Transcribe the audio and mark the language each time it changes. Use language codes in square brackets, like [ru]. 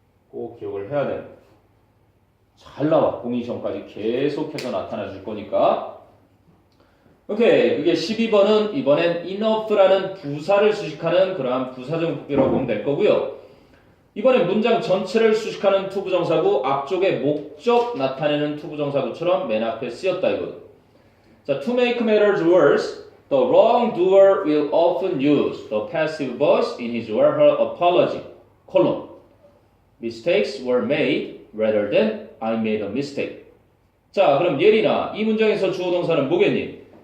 [ko] 꼭 기억을 해야 되는 거야. 잘 나와. 공인시험까지 계속해서 나타나 줄 거니까. 오케이. 그게 12번은 이번엔 enough라는 부사를 수식하는 그러한 부사적 복귀라고 보면 될 거고요. 이번엔 문장 전체를 수식하는 투부정사구, 앞쪽에 목적 나타내는 투부정사구처럼 맨 앞에 쓰였다 이거든. [en] 자, to make matters worse, the wrongdoer will often use the passive voice in his or her apology. colon. Mistakes were made rather than I made a mistake. [ko] 자, 그럼 예린아, 이 문장에서 주어 동사는 뭐겠니?